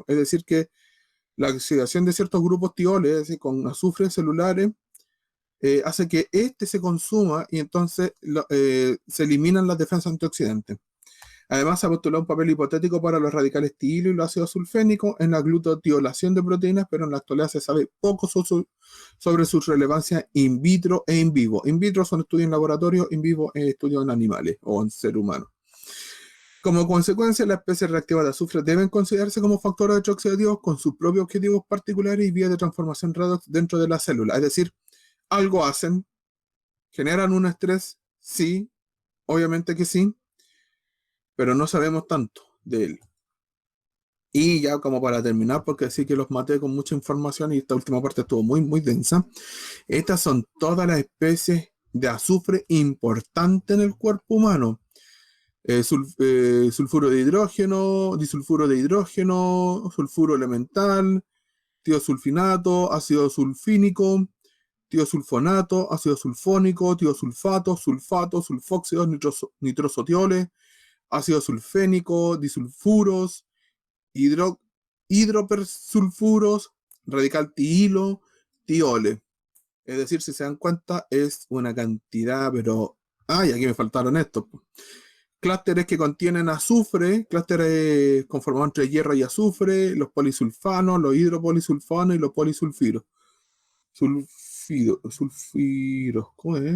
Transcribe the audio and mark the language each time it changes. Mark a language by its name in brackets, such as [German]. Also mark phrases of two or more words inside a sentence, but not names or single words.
[Spanish] Es decir, que la oxidación de ciertos grupos tioles, es decir, con azufres celulares, hace que este se consuma y entonces se eliminan las defensas antioxidantes. Además, se ha postulado un papel hipotético para los radicales tiilo y los ácidos sulfénicos en la glutatiolación de proteínas, pero en la actualidad se sabe poco sobre su relevancia [Latin] in vitro [Spanish] e [Latin] in vivo. In vitro [Spanish] son estudios en laboratorio, [Latin] in vivo [Spanish] estudios en animales o en ser humano. Como consecuencia, las especies reactivas de azufre deben considerarse como factores heteroxidativos con sus propios objetivos particulares y vías de transformación redox dentro de la célula. Es decir, algo hacen, generan un estrés, sí, obviamente que sí, pero no sabemos tanto de él. Y ya como para terminar, porque sí que los maté con mucha información y esta última parte estuvo muy densa, estas son todas las especies de azufre importantes en el cuerpo humano. Sulfuro de hidrógeno, disulfuro de hidrógeno, sulfuro elemental, tiosulfinato, ácido sulfínico, tiosulfonato, ácido sulfónico, tiosulfato, sulfato, sulfóxidos, nitrosotioles, ácido sulfénico, disulfuros, hidropersulfuros, radical tiilo, tiole. Es decir, si se dan cuenta, es una cantidad, pero... y aquí me faltaron estos. Clústeres que contienen azufre, clústeres conformados entre hierro y azufre, los polisulfanos, los hidropolisulfanos y los polisulfiros. Sulfiros, ¿cómo es?